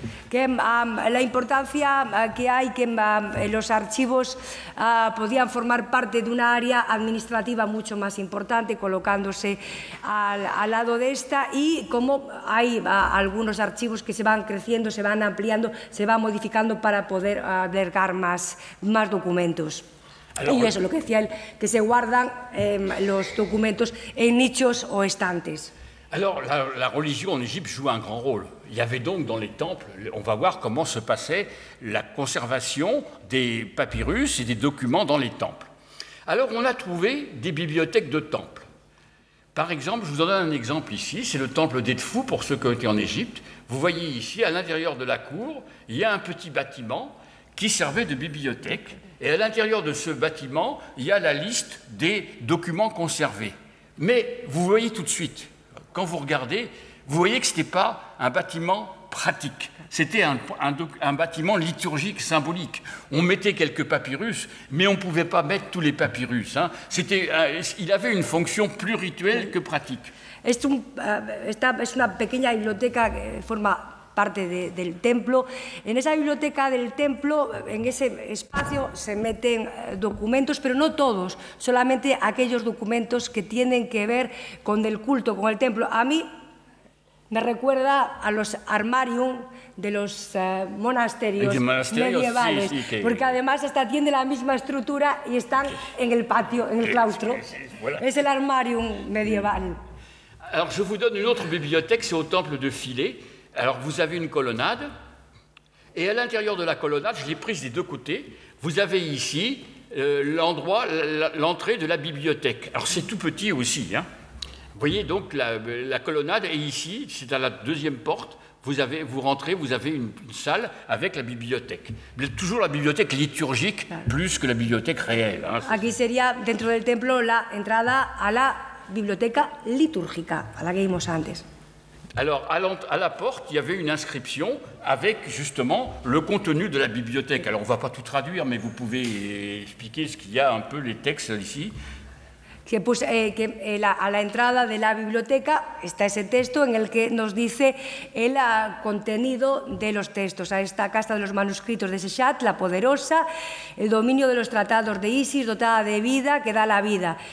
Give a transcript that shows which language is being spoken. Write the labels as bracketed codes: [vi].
[es] Que la importancia que hay que los archivos podían formar parte de una área administrativa mucho más importante, colocándose al lado de esta, y como hay algunos archivos que se van creciendo, se van ampliando, se van modificando para poder albergar más documentos. Y eso, lo que decía él, que se guardan los documentos en nichos o estantes. [fr] Alors, la religion en Égypte joue un grand rôle. Il y avait donc dans les temples, on va voir comment se passait la conservation des papyrus et des documents dans les temples. Alors, on a trouvé des bibliothèques de temples. Par exemple, je vous en donne un exemple ici, c'est le temple d'Edfou, pour ceux qui ont été en Égypte. Vous voyez ici, à l'intérieur de la cour, il y a un petit bâtiment qui servait de bibliothèque. Et à l'intérieur de ce bâtiment, il y a la liste des documents conservés. Mais vous voyez tout de suite, quand vous regardez, vous voyez que ce n'était pas un bâtiment pratique. C'était un bâtiment liturgique, symbolique. On mettait quelques papyrus, mais on ne pouvait pas mettre tous les papyrus. Hein. Il avait une fonction plus rituelle que pratique. [es] Es una pequeña biblioteca que forma parte del templo. En esa biblioteca del templo, en ese espacio, se meten documentos, pero no todos, solamente aquellos documentos que tienen que ver con el culto, con el templo. A mí me recuerda a los armarium de los monasterios medievales, sí, porque además tienen la misma estructura y están en el patio, en el claustro. Voilà. Es el armarium medieval. [fr] Alors, je vous donne une autre bibliothèque, c'est au temple de Philae. Alors, vous avez une colonnade, et à l'intérieur de la colonnade, je l'ai prise des deux côtés, vous avez ici l'entrée de la bibliothèque. Alors, c'est tout petit aussi. Hein. Vous voyez, donc, la colonnade est ici, c'est à la deuxième porte. Vous rentrez, vous avez une salle avec la bibliothèque. Toujours la bibliothèque liturgique, plus que la bibliothèque réelle. Hein. [es] Aquí sería, dentro del templo, la entrada a la biblioteca litúrgica, a la que vimos antes. [fr] Alors, à la porte, il y avait une inscription avec, justement, le contenu de la bibliothèque. Alors, on ne va pas tout traduire, mais vous pouvez expliquer ce qu'il y a un peu, les textes ici. [es] A la entrada de la biblioteca está ese texto en el que nos dice el contenido de los textos. A esta casa de los manuscritos de Seshat, la poderosa, el dominio de los tratados de Isis, dotada de vida, que da la vida.